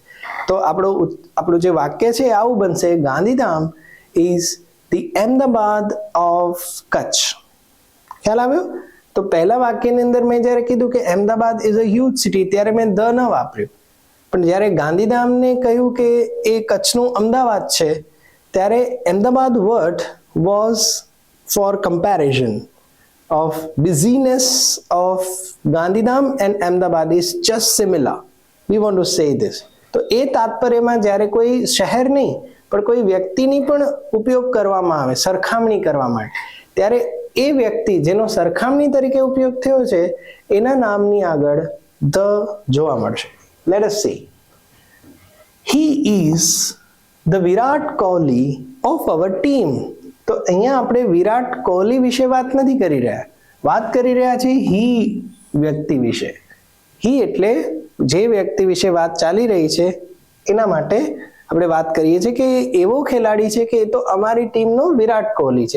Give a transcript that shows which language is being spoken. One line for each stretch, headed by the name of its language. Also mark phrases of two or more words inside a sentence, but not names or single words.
Gujarati: તો આપણું જે વાક્ય છે આવું બનશે,
English: Gandhidham is the Ahmedabad of Kutch.
Gujarati: ખ્યાલ આવ્યો? તો પહેલા વાક્યની અંદર મેં જ્યારે કીધું કે
English: Ahmedabad is a huge city
Gujarati: ત્યારે મેં ધ ન વાપર્યું, પણ જ્યારે ગાંધીધામને કહ્યું કે એ કચ્છનું અમદાવાદ છે ત્યારે અહેમદાબાદ વર્ડ
English: was for comparison of busyness of Gandhidham and Ahmedabad is just similar. We want to say this.
Gujarati: તો એ તાત્પર્યમાં જ્યારે કોઈ શહેર નહીં પણ કોઈ વ્યક્તિની પણ ઉપયોગ કરવામાં આવે સરખામણી કરવા માટે, ત્યારે એ વ્યક્તિ જેનો સરખામણી તરીકે ઉપયોગ થયો છે એના નામની આગળ ધ જોવા મળશે.
English: Let us see. He is the Virat Kohli of our team.
Gujarati: તો અહીંયા આપણે વિરાટ કોહલી વિશે વાત નથી કરી રહ્યા, વાત કરી રહ્યા છીએ હી વ્યક્તિ વિશે. હી એટલે જે વ્યક્તિ વિશે વાત ચાલી રહી છે એના માટે આપણે વાત કરીએ છીએ કે એવો ખેલાડી છે કે એ તો અમારી ટીમનો વિરાટ કોહલી છે.